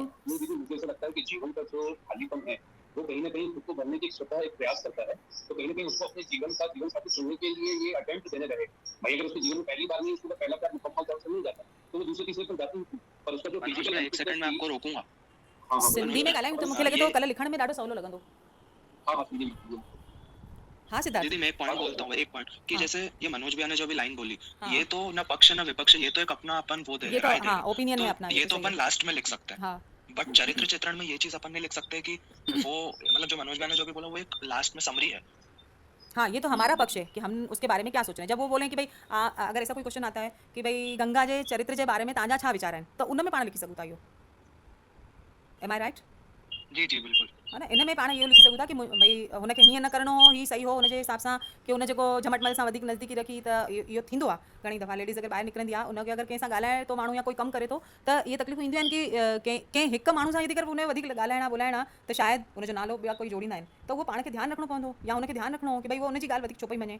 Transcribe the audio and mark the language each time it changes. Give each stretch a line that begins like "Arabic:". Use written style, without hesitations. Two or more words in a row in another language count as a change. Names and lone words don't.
Hindi: मुझे ऐसा लगता है कि जीवन का जो खालीपन है वो कहीं ना कहीं खुद को भरने की स्वतः एक प्रयास करता है, तो कहीं ना कहीं उसको अपने जीवन साथी चुनने के लिए ये अटेम्प्ट देने रहे। भाई अगर उसके जीवन में पहली बार नहीं, उसको पहला प्यार मुकम्मल तौर से मिल जाता, तो तो वो दूसरे तीसरे पर जाती थी, पर उसका जो मनोज फिजिकल मैं एक सेकंड में आपको रोकूंगा। हाँ हाँ
Sindhi: सिंधी में ॻाल्हायूं त मूंखे लॻे थो कल्ह लिखण में ॾाढो सवलो लॻंदो।
Hindi: हाँ हाँ सिंधी हाँ सिद्धार्थ। दीदी मैं एक पॉइंट बोलता हूँ, एक पॉइंट कि हाँ। जैसे ये मनोज भैया ने जो भी लाइन बोली, हाँ। ये तो ना पक्ष ना विपक्ष, ये तो एक अपना अपन वो दे ये रहे, तो राय दे हाँ रहे। ओपिनियन तो है अपना, ये तो तो सही अपन है। लास्ट में लिख सकते हैं, हाँ बट चरित्र चित्रण में ये चीज अपन नहीं लिख सकते कि वो मतलब जो मनोज भैया ने जो भी बोला वो एक लास्ट में समरी है। हाँ ये तो हमारा पक्ष है कि हम उसके बारे में क्या सोच रहे हैं। जब वो बोलें कि भाई अगर ऐसा कोई क्वेश्चन आता है कि भाई
Sindhi: गंगा जे चरित्र जे बारे में तव्हांजा छा वीचार आहिनि, त उन में पाण लिखी सघूं था इहो।
English: Am I right?
Hindi: जी जी बिल्कुल।
Sindhi: है ना, इन में पाण इहो लिखी सघूं था कि भई हुनखे हीअं न करिणो हो, हीअ सही हो, हुनजे हिसाब सां कि हुन जेको झमटमल सां वधीक नज़दीकी रखी, त इहो थींदो आहे घणी दफ़ा लेडीज़ अगरि ॿाहिरि निकिरंदी आहे, उनखे अगरि कंहिं सां ॻाल्हाए थो माण्हू या कोई कमु करे थो, त इहे तकलीफ़ूं ईंदियूं आहिनि कि कंहिं हिकु माण्हू सां यदि कर उन वधीक ॻाल्हाइणा ॿोलाइणा, त शायदि हुनजो नालो ॿिया कोई जोड़ींदा आहिनि, त उहो पाण खे ध्यानु रखणो पवंदो, या हुनखे ध्यानु रखणो हो कि भई उहो हुनजी ॻाल्हि वधीक छो पई मञे।